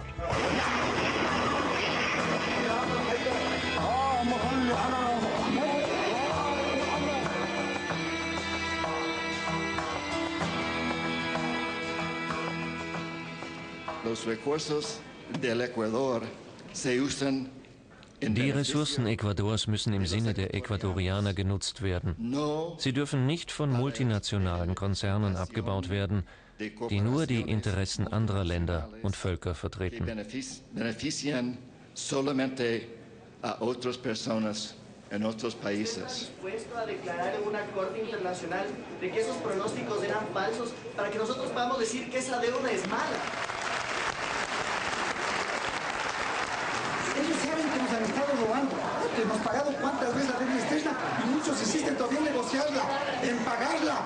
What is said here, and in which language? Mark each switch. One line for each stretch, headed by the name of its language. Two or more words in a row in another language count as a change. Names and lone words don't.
Spanish: Los recursos del Ecuador se usan.
German: Die Ressourcen Ecuadors müssen im Sinne der Ecuadorianer genutzt werden. Sie dürfen nicht von multinationalen Konzernen abgebaut werden, die nur die Interessen anderer Länder und Völker vertreten.
Spanish: Benefician solamente a otras personas en otros países. A declarar en una corte internacional de que esos pronósticos eran falsos para que nosotros podamos decir que esa deuda es mala. Ellos saben que nos han estado robando, que hemos pagado cuántas veces la deuda externa y muchos insisten todavía en negociarla, en pagarla.